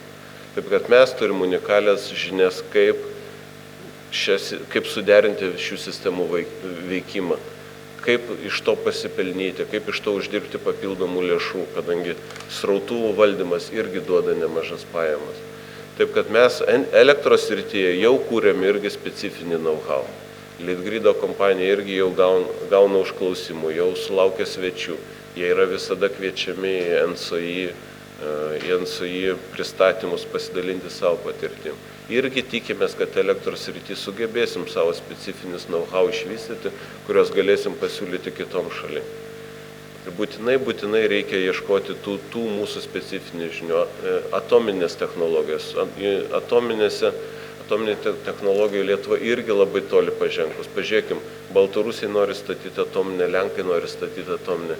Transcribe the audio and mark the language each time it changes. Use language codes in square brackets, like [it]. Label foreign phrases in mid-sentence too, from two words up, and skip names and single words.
[lt] Taip kad mes turim unikalias žinias, kaip suderinti šių sistemų veikimą, kaip iš to pasipelnyti, kaip iš to uždirbti papildomų lėšų, kadangi srautų valdymas irgi duoda nemažas pajamas. Taip kad mes elektros srityje jau kūrėm irgi specifinį know-how. Litgrido kompanija irgi jau gauna užklausimų, jau sulaukia svečių. Jie yra visada kviečiami į NSOI pristatymus pasidalinti savo patirtim. Irgi tikimės, kad elektros srityje sugebėsim savo specifinius know-how išvystyti, kurios galėsim pasiūlyti kitom šalim. Ir būtinai reikia ieškoti tų mūsų specifinių žinių. Atominės technologijos. Atominė technologija Lietuva irgi labai toli pažengus. Pažiūrėkim, Baltarusiai nori statyti atominę, Lenkai nori statyti atominę.